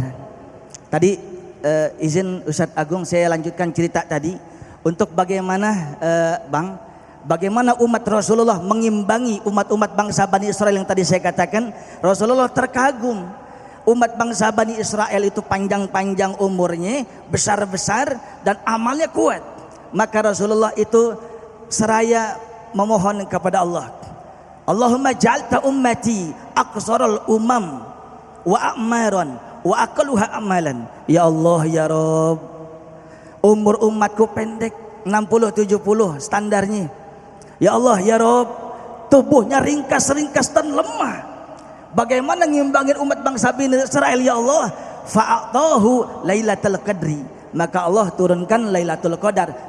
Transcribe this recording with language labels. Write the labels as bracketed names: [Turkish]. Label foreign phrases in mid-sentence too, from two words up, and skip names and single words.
[Indonesian] Tadi izin Ustadz Agung saya lanjutkan cerita tadi untuk bagaimana bagaimana umat Rasulullah mengimbangi umat-umat bangsa Bani Israel yang tadi saya katakan. Rasulullah terkagum, umat bangsa Bani Israel itu panjang-panjang umurnya, besar-besar dan amalnya kuat. Maka Rasulullah itu seraya memohon kepada Allah, [Arabic] اللهم جعلت أمتي أقصر الأمم وأعمارا وأقلها عملا. يا الله يا رب, [Indonesian] umur umatku pendek, 60-70 standarnya. [Arabic] يا الله يا رب, [Indonesian] tubuhnya ringkas-ringkas dan lemah. Bagaimana ngimbangin umat bangsa Bani Israel [Arabic] يا الله? فأعطاه ليلة القدر. [Indonesian] Maka Allah turunkan Lailatul Qadar.